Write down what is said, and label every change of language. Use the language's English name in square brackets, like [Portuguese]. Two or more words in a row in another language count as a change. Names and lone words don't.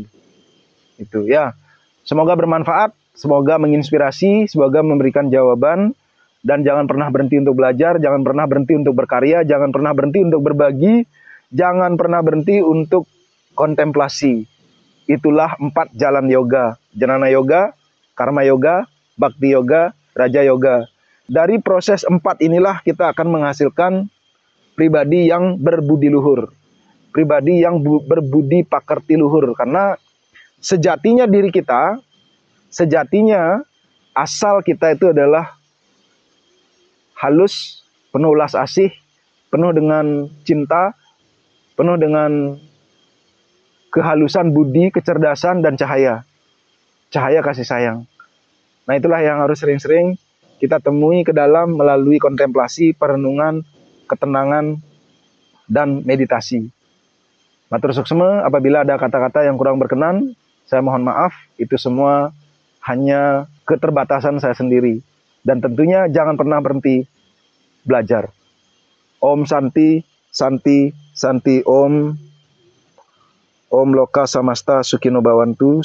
[Indonesian] Itu ya. Semoga bermanfaat, semoga menginspirasi, semoga memberikan jawaban, dan jangan pernah berhenti untuk belajar, jangan pernah berhenti untuk berkarya, jangan pernah berhenti untuk berbagi, jangan pernah berhenti untuk kontemplasi. Itulah 4 jalan yoga: Jnana yoga, karma yoga, bhakti yoga, raja yoga. Dari proses 4 inilah kita akan menghasilkan pribadi yang berbudi luhur, pribadi yang berbudi pakerti luhur. Karena sejatinya diri kita, sejatinya asal kita itu adalah halus, penuh ulas asih, penuh dengan cinta, penuh dengan kehalusan budi, kecerdasan, dan cahaya. Cahaya kasih sayang. Nah, itulah yang harus sering-sering kita temui ke dalam melalui kontemplasi, perenungan, ketenangan, dan meditasi. [Balinese] Matur suksma, [Indonesian] apabila ada kata-kata yang kurang berkenan, saya mohon maaf. Itu semua hanya keterbatasan saya sendiri. Dan tentunya jangan pernah berhenti belajar. [Sanskrit] Om Santi, Santi, Santi Om. Om Loka Samasta Sukino Bhawantu.